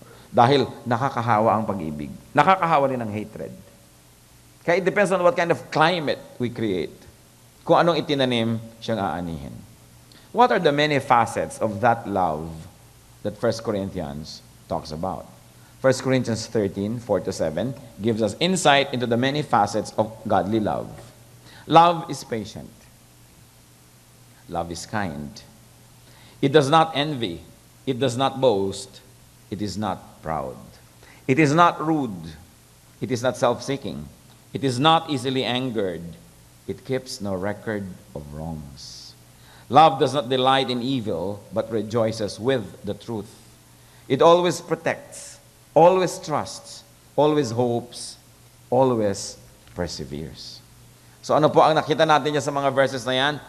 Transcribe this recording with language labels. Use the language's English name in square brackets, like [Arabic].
[Filipino] Dahil nakakahawa ang pag-ibig. Nakakahawa rin ang hatred. [English] Kaya it depends on what kind of climate we create. [Filipino] Kung anong itinanim, siyang aanihin. [English] What are the many facets of that love that 1 Corinthians talks about? 1 Corinthians 13, 4-7 gives us insight into the many facets of godly love. Love is patient. Love is kind. It does not envy. It does not boast. It is not proud. It is not rude. It is not self-seeking. It is not easily angered. It keeps no record of wrongs. Love does not delight in evil, but rejoices with the truth. It always protects, always trusts, always hopes, always perseveres. [Filipino] So ano po ang nakita natin dyan sa mga verses na yan?